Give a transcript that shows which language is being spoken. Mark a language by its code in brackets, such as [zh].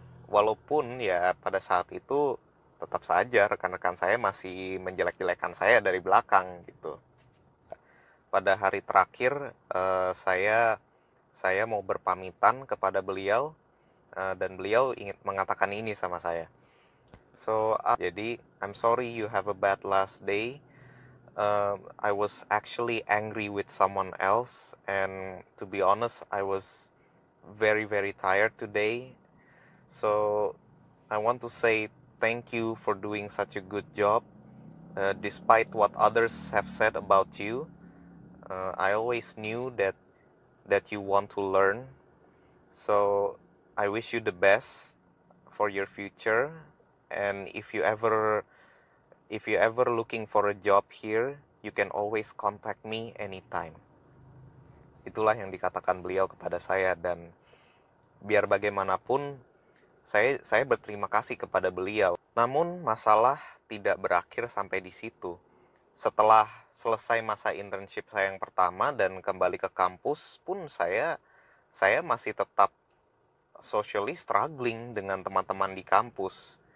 [id] Walaupun ya pada saat itu tetap saja rekan-rekan saya masih menjelek-jelekan saya dari belakang gitu. Pada hari terakhir saya mau berpamitan kepada beliau dan beliau ingin mengatakan ini sama saya. [en] So, [id] jadi [en] I'm sorry you have a bad last day. I was actually angry with someone else, and to be honest, I was very very tired today. So, I want to say thank you for doing such a good job, despite what others have said about you. I always knew that you want to learn. So, I wish you the best for your future. And if you ever looking for a job here, you can always contact me anytime. [id] Itulah yang dikatakan beliau kepada saya, dan biar bagaimanapun saya berterima kasih kepada beliau. Namun masalah tidak berakhir sampai di situ. Setelah selesai masa internship saya yang pertama dan kembali ke kampus pun saya masih tetap [en] socially struggling [id] dengan teman-teman di kampus.